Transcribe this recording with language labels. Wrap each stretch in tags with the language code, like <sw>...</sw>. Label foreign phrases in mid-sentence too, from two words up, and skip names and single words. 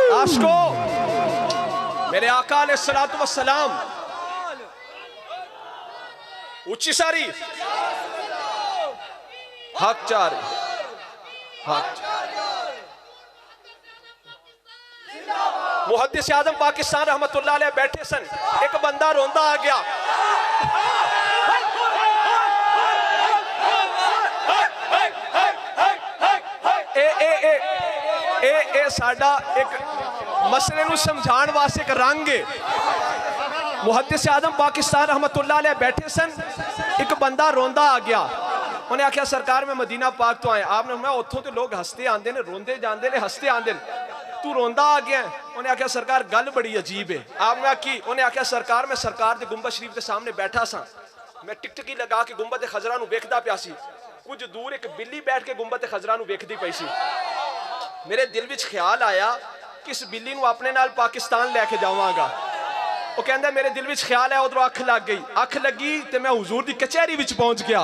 <pa>ਆਸ਼ਿਕੋ ਮੇਰੇ ਆਕਾ ਅਲੈਹਿੱਸਲਾਤੁ ਵੱਸਲਾਮ ਊਂਚੀ ਸਾਰੀ ਹੱਕ ਚਾਰ ਹੱਕ ਮੁਹੱਦਿਸ ਆਜ਼ਮ ਪਾਕਿਸਤਾਨ ਰਹਿਮਤੁੱਲਾਹ ਅਲੈਹ ਬੈਠੇ ਸਨ ਇਕ ਬੰਦਾ ਰੋਂਦਾ ਆ ਗਿਆ। ਏ ਸਾਡਾ ਇਕ ਮਸਲੇ ਨੂੰ ਸਮਝਾਣ ਵਾਸਤੇ ਇਕ ਰੰਗ ਹੈ। ਮੁਹੱਦਿਸ ਆਜ਼ਮ ਪਾਕਿਸਤਾਨ ਰਹਿਮਤੁੱਲਾਹ ਅਲੈਹ ਬੈਠੇ ਸਨ ਇਕ ਬੰਦਾ ਰੋਂਦਾ ਆ ਗਿਆ। ਉਨ੍ਹੇਂ ਆਖਿਆ ਸਰਕਾਰ ਮੈਂ ਮਦੀਨਾ ਪਾਕ ਤੋ ਆਇਆ ਆਪਨੇ ਮੈਂ ਉਤੋਂ ਤੋ ਲੋਗ ਹੱਸਦੇ ਆਂਦੇ ਨੇ ਰੋਂਦੇ ਜਾਂਦੇ ਨੇ ਹੱਸਦੇ ਆਂਦੇ ਨੇ ਤੂ ਰੋਂਦਾ ਆ ਗਿਆ। ਉਨ੍ਹੇਂ ਆਖਿਆ ਸਰਕਾਰ ਗੱਲ ਬੜੀ ਅਜੀਬ ਹੈ। ਆਪਨੇ ਕੀ ਉਨ੍ਹੇਂ ਆਖਿਆ ਸਰਕਾਰ ਮੈਂ ਸਰਕਾਰ ਕੇ ਗੁੰਬਦ ਸ਼ਰੀਫ਼ ਕੇ ਸਾਹਮਣੇ ਬੈਠਾ ਸਾਂ ਮੈਂ ਟਿਕਟਿਕੀ ਲਗਾ ਕੇ ਗੁੰਬਦ ਖ਼ਜ਼ਰਾ ਨੂੰ ਵੇਖਦਾ ਪਿਆ ਸੀ। ਕੁਛ ਦੂਰ ਇਕ ਬਿੱਲੀ ਬੈਠ ਕੇ ਗੁੰਬਦ ਖ਼ਜ਼ਰਾ ਨੂੰ ਵੇਖਦੀ ਪਈ ਸੀ। ਮੇਰੇ ਦਿਲ ਵਿਚ ਖ਼ਿਆਲ ਆਇਆ ਕਿ ਇਸ ਬਿੱਲੀ ਨੂੰ ਅਪਣੇ ਨਾਲ ਪਾਕਿਸਤਾਨ ਲੈਕੇ ਜਾਵਾਂਗਾ। ਵੋ ਕਹਿੰਦਾ ਮੇਰੇ ਦਿਲ ਵਿਚ ਖ਼ਿਆਲ ਆਇਆ ਉਧਰੋਂ ਅੱਖ ਲੱਗ ਗਈ ਅੱਖ ਲੱਗੀ ਤੋ ਮੈਂ ਹੁਜ਼ੂਰ ਦੀ ਕਚਹਿਰੀ ਵਿਚ ਪਹੁੰਚ ਗਿਆ।</pa>